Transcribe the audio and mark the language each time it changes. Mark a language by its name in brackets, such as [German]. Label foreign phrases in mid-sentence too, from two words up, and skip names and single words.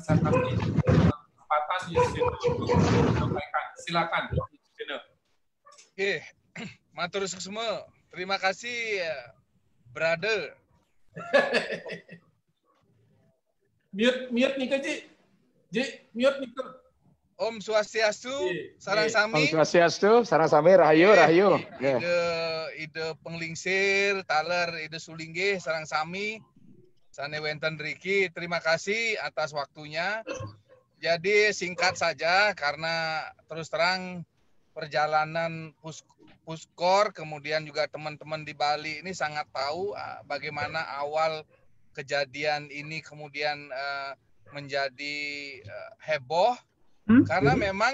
[Indonesian] Saya kasih kesempatan Ji Susena untuk menyampaikan. Silakan Ji Susena. Oke, matur semua. Terima kasih, brother. Mute nih Ji. Ji, mute nih. [Balinese] Om Swastiastu, sarang sami. Om Swastiastu, sarang sami, rahayu, rahayu. Ide Penglingsir, taler ide Sulingge, sarang sami. Sane wenten Riki, [Indonesian] terima kasih atas waktunya. Jadi singkat saja karena terus terang perjalanan Puskor, kemudian juga teman-teman di Bali ini sangat tahu bagaimana awal kejadian ini kemudian menjadi heboh karena memang